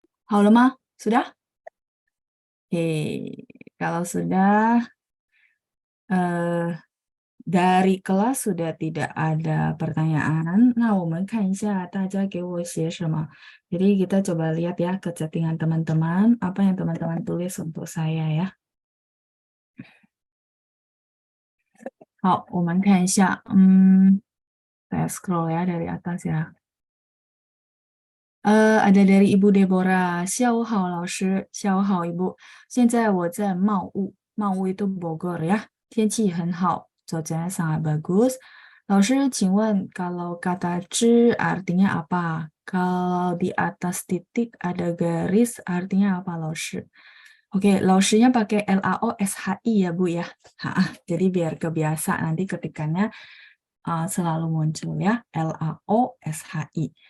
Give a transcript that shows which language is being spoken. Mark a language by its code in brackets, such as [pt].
[id] Halo, Ma? Sudah? Oke, kalau sudah, dari kelas sudah tidak ada pertanyaan. [zh] Nah, 我们看一下大家给我写什么. [id] Jadi kita coba lihat ya ke chattingan teman-teman, apa yang teman-teman tulis untuk saya ya. [zh] 好，我们看一下， [id] saya scroll ya dari atas ya. ada dari Ibu Deborah. [zh] 下午好，老师。下午好， [id] Ibu。 [zh] 现在我在茂物，茂物 [id] itu Bogor ya. [zh] 天气很好， [id] cuacanya sangat bagus. [zh] 老师，请问 [id] kalau kata 之 artinya apa? Kalau di atas titik ada garis artinya apa, 老师? Oke, 老师nya pakai LAOSHI ya, Bu ya. Jadi biar kebiasa nanti ketikanya selalu muncul ya, LAOSHI.